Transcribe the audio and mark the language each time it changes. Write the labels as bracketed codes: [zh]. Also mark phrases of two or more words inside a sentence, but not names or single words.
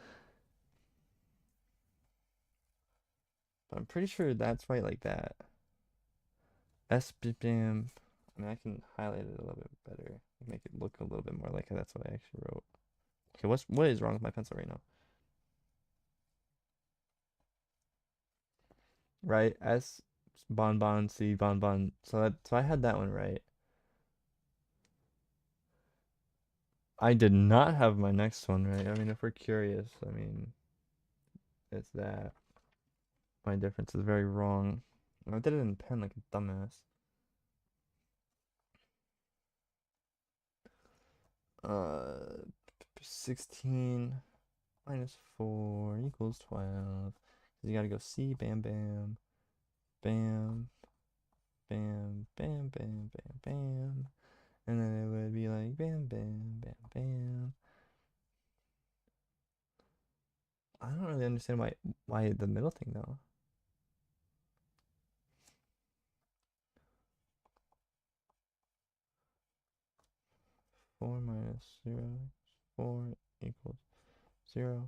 [en] But I'm pretty sure that's right like that. SBBM. I mean, I can highlight it a little bit better, make it look a little bit more like that's what I actually wrote. Okay, what is wrong with my pencil right now? Right, S bon bon C bon bon. So I had that one right. I did not have my next one right. I mean, if we're curious, I mean, it's that my difference is very wrong. I did it in pen like a dumbass. 16 minus 4 equals 12. You gotta go C, bam, bam, bam, bam, bam, bam, bam, bam. And then it would be like bam, bam, bam, bam. I don't really understand why the middle thing though. Four minus 0, 4 equals 0.